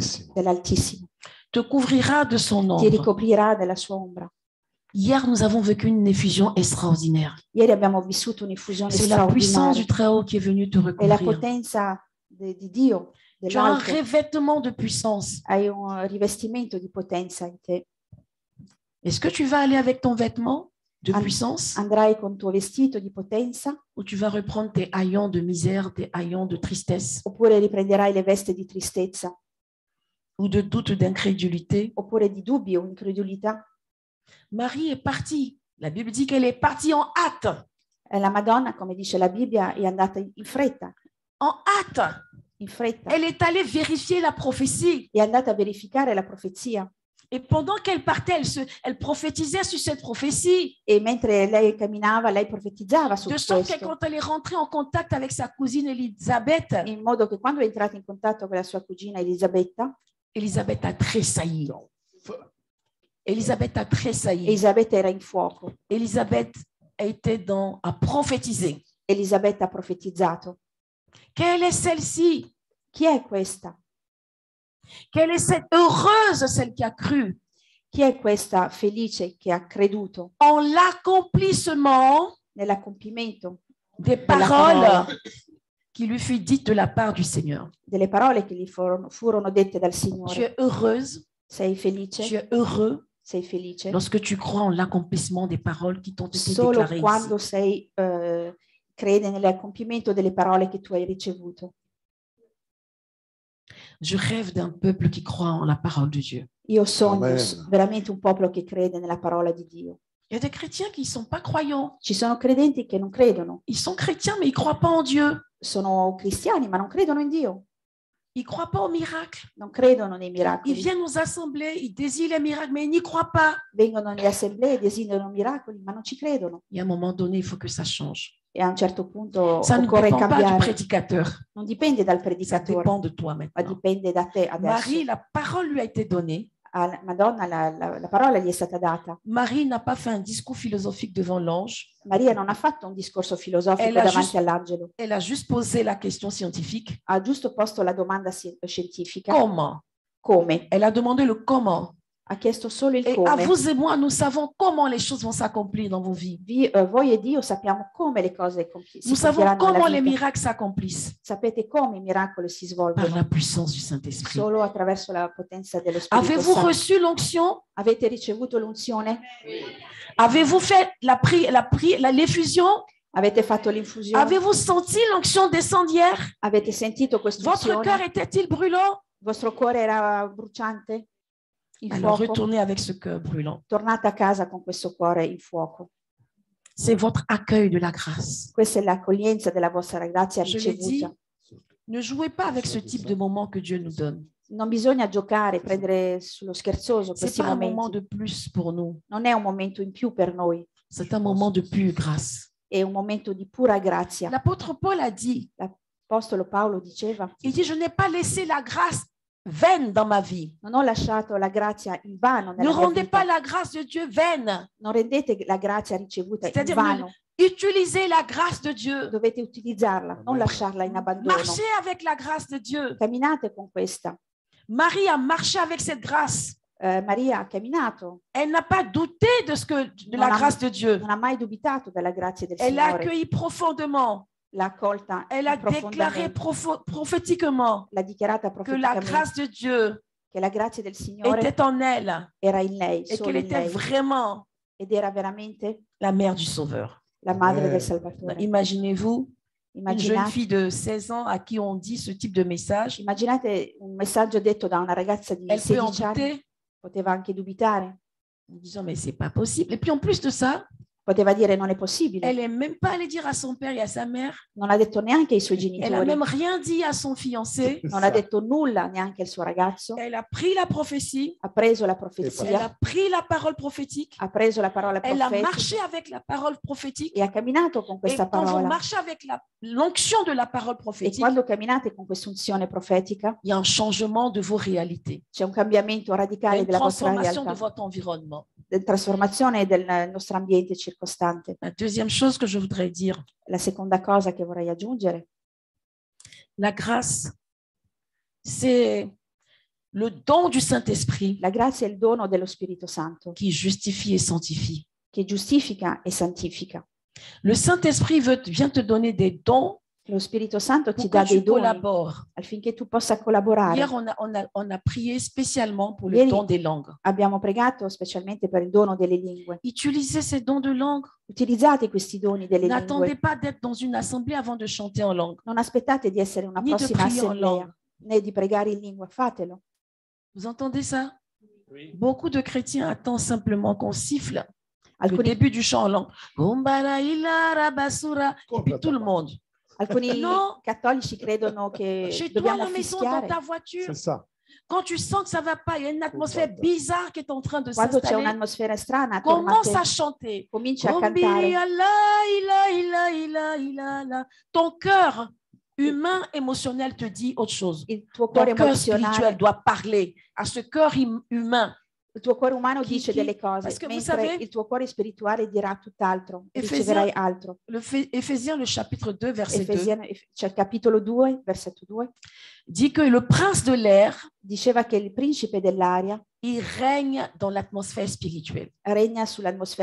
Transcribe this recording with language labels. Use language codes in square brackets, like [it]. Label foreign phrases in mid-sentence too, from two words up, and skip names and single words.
[it] Altissimo. dell'Altissimo. [fr] te couvrira de son [it] ti [fr] ombre. [it] ricoprirà della sua ombra. [fr] Hier, nous avons vécu une effusion extraordinaire. [it] Ieri abbiamo vissuto un'effusione [fr] C'est la puissance [it] straordinaria. [fr] du Très-Haut qui est venue te [it] È la [fr] recouvrir. [it] potenza di Dio, [fr] Tu as un [it] dell'alto. [fr] revêtement de puissance. [it] Hai un rivestimento di potenza in te. [fr] Est-ce que tu vas aller avec ton vêtement de [it] An- [fr] puissance [it] Andrai con il tuo vestito di potenza [fr] ou tu vas reprendre tes haillons de misère, tes haillons de tristesse [it] oppure riprenderai le vesti di tristezza [fr] ou de doute, d'incrédulité? [it] oppure di dubbio o incredulità? [fr] Marie est partie. La Bible dit qu'elle est partie en hâte. [it] La Madonna, come dice la Bibbia, è andata in fretta, [fr] En hâte. [it] in fretta. [fr] Elle est allée vérifier la prophétie. [it] È andata a verificare la profezia [fr] Et pendant qu'elle partait, elle prophétisait sur cette prophétie. [it] e mentre lei camminava, lei profetizzava su [fr] De sorte que [it] questo, [fr] quand elle est rentrée en contact avec sa cousine Elisabeth, [it] in modo che quando è entrata in contatto con la sua cugina Elisabetta, [fr] Elisabeth a tressailli. Elisabeth a tressailli. [it] Elisabetta era in fuoco. [fr] Elisabeth a prophétisé. [it] Elisabetta ha profetizzato. [fr] Quelle est celle-ci? [it] Chi è questa? [fr] Quelle est cette heureuse, celle qui a cru [it] Chi è questa felice che ha creduto [fr] en l'accomplissement [it] nell'accompimento [fr] des [it] della [fr] paroles [it] parola, [fr] qui lui fut dites de la part du Seigneur. [it] delle parole che gli furono dette dal [fr] Tu [it] Signore? [fr] es heureuse, [it] Sei [fr] tu [it] felice? [fr] es heureux [it] Sei felice? [fr] lorsque tu crois en l'accomplissement des paroles qui t'ont été [it] Solo [fr] déclarées [it] quando [fr] ici. [it] crede nell'accompimento delle parole che tu hai ricevuto. [fr] Je rêve d'un peuple qui croit en la parole de Dieu. [it] Io sogno [fr] Amen. [it] veramente un popolo che crede nella parola di Dio. [fr] Il y a des chrétiens qui ne sont pas croyants. [it] Ci sono credenti che non credono, [fr] Ils sont chrétiens, mais ils ne croient pas en Dieu. [it] sono cristiani ma non credono in Dio, [fr] Ils ne croient pas aux miracles. [it] non credono nei [fr] Ils [it] miracoli. [fr] viennent aux assemblées, ils désirent les miracles, mais ils n'y croient pas. [it] Vengono nelle assemblee, desiderano miracoli ma non ci credono. [fr] Et à un moment donné, il faut que ça change. [it] E a un certo punto [fr] Ça ne [it] occorre [fr] dépend pas du [it] cambiare. [fr] prédicateur. [it] Non dipende dal [fr] Ça [it] predicatore, [fr] dépend de toi [it] ma [fr] maintenant. [it] dipende da te adesso. [fr] Marie, la parole lui a été donnée. [it] A Madonna la parola gli è stata data. [fr] Marie n'a pas fait un discours philosophique devant l'ange. [it] Maria non ha fatto un discorso filosofico [fr] Elle a [it] davanti giusto- all'angelo, [fr] Elle a juste posé la question scientifique. [it] ha giusto posto la domanda scientifica. [fr] Comment? [it] Come? [fr] Elle a demandé le comment. [it] Ha chiesto solo il [fr] Et à [it] come. [fr] vous et moi, nous savons comment les choses vont s'accomplir dans vos vies. [it] Voi e Dio sappiamo come le cose si [fr] Nous savons [it] compieranno [fr] comment [it] nella [fr] les [it] vita. [fr] miracles s'accomplissent [it] Sapete come i miracoli si [fr] par [it] svolgono? [fr] la puissance du Saint-Esprit. [it] Solo attraverso la potenza dello Spirito [fr] Avez-vous [it] Santo. [fr] reçu l'onction? [it] Avete ricevuto l'unzione? [fr] Avez-vous fait l'effusion? [it] Avete fatto l'infusione? [fr] Avez-vous senti l'onction descendre hier? [it] Avete sentito [fr] Votre [it] quest'unzione? [fr] cœur était-il brûlant? [it] Il vostro cuore era bruciante? In [fr] Alors [it] fuoco? [fr] retournez avec ce cœur brûlant. [it] Tornate a casa con questo cuore in fuoco. [fr] C'est votre accueil de la grâce. [it] Questa è l'accoglienza della vostra grazia [fr] Je l'ai dit, [it] ricevuta. [fr] ne jouez pas avec ce type de moment que Dieu nous donne. [it] Non bisogna giocare, prendere sullo scherzoso [fr] Ce n'est [it] questi [fr] pas un moment [it] momenti. [fr] de plus pour nous. [it] Non è un momento in più per noi, [fr] C'est un moment de pure grâce. [it] è un momento di pura grazia. [fr] L'apôtre Paul a dit, [it] L'Apostolo Paolo diceva: [fr] il dit, je n'ai pas laissé la grâce vaine dans ma vie. [it] non ho lasciato la grazia in vano [fr] Ne [it] nella mia [fr] rendez [it] vita. [fr] pas la grâce de Dieu vaine. [it] Non rendete la grazia ricevuta in [fr] C'est-à-dire, [it] vano, [fr] utilisez la grâce de Dieu. [it] dovete utilizzarla, non lasciarla in abbandono. [fr] Marchez avec la grâce de Dieu. [it] Camminate con questa. [fr] Marie a marché avec cette grâce. [it] Maria ha camminato, [fr] Elle n'a pas douté de la grâce de Dieu. [it] non ha mai dubitato della grazia del [fr] Elle l'a [it] Signore, [fr] accueillie profondément. [it] l'ha accolta [fr] Elle a déclaré [it] profondamente, [fr] prophétiquement [it] l'ha dichiarata [fr] que la [it] profeticamente, [fr] grâce de Dieu [it] che la grazia del Signore [fr] était en elle [it] era in lei, [fr] et [it] solo [fr] qu'elle [it] in [fr] était [it] lei, [fr] vraiment [it] ed era veramente [fr] la mère du Sauveur. [it] la madre [fr] Amen. [it] del Salvatore. [fr] Imaginez-vous une jeune [it] Immaginate, [fr] fille de 16 ans à qui on dit ce type de message. [it] immaginate un messaggio detto da una ragazza di [fr] Elle peut en [it] 16 anni, [fr] douter [it] poteva anche dubitare, [fr] en disant mais c'est pas possible. Et puis en plus de ça, [it] poteva dire non è possibile, [fr] elle n'est même pas allée dire à son père et à sa mère. [it] non ha detto neanche ai suoi [fr] Elle n'a [it] genitori, [fr] même rien dit à son fiancé. [it] non ha detto nulla neanche al suo ragazzo, [fr] Elle a pris la prophétie. [it] ha preso la [fr] Elle [it] profezia, [fr] a pris la parole prophétique. [it] ha preso la parola [fr] Elle a [it] profetica [fr] marché avec la parole prophétique. [it] e ha camminato con [fr] Et [it] questa [fr] quand vous [it] parola. [fr] marchez avec l'onction de la parole [it] E [fr] prophétique, [it] quando camminate con quest'unzione profetica, [fr] il y a un changement de vos réalités. [it] c'è un cambiamento [fr] Il y a [it] radicale [fr] une [it] della vostra [fr] transformation de [it] realtà, [fr] votre environnement. [it] trasformazione del nostro ambiente circostante. [fr] La deuxième chose que je voudrais dire, [it] La seconda cosa che vorrei aggiungere, [fr] la grâce, c'est le don du Saint-Esprit [it] La grazia è il dono dello Spirito Santo [fr] qui justifie et sanctifie. [it] che giustifica e santifica. [fr] Le Saint-Esprit vient te donner des dons [it] Lo Spirito Santo ti [fr] pour [it] dà [fr] que [it] dei [fr] tu [it] doni [fr] collabores. [it] affinché tu possa collaborare. [fr] Hier, on a prié spécialement pour le [it] Ieri [fr] don des langues. [it] abbiamo pregato specialmente per il dono delle lingue. [fr] Utilisez ces dons de langue. [it] Utilizzate questi doni delle [fr] N'attendez [it] lingue. [fr] pas d'être dans une assemblée avant de chanter en langue, [it] Non aspettate di essere una [fr] ni de [it] prossima [fr] prier en [it] assemblea [fr] langue. [it] né di pregare in lingua, fatelo. [fr] Vous entendez ça? Oui. Beaucoup de chrétiens attendent simplement qu'on siffle le [it] Alcuni, [fr] début du chant en langue. Gombara ilara basura. Et puis tout le monde. [it] alcuni No. cattolici credono che [fr] Chez toi, à [it] dobbiamo [fr] la maison, dans [it] fischiare. [fr] ta voiture, C'est ça. quand tu sens que ça ne va pas, il y a une atmosphère bizarre qui est en train de [it] Quando c'è [fr] s'installer, [it] un'atmosfera strana attorno a [fr] commence [it] te, [fr] à chanter. [it] comincia a Gombiri cantare. ala, ila, ila, ila, ila, la. [fr] Ton cœur humain, émotionnel te dit autre chose. [it] Il tuo [fr] Ton [it] cuore [fr] cœur spirituel [it] emozionale, [fr] doit parler à ce cœur humain. [it] il tuo cuore umano Chi- dice chi- delle cose, [fr] parce que vous [it] mentre [fr] savez- [it] il tuo cuore spirituale dirà tutt'altro, [fr] Efesiens- [it] riceverai altro. [fr] Éphésiens, le chapitre 2, verset 2, [it] Efesiani, c'è il capitolo 2, versetto 2, [fr] dit que le prince de l'air, [it] diceva che il principe dell'aria [fr] il règne dans l'atmosphère spirituelle. [it] regna sull'atmosfera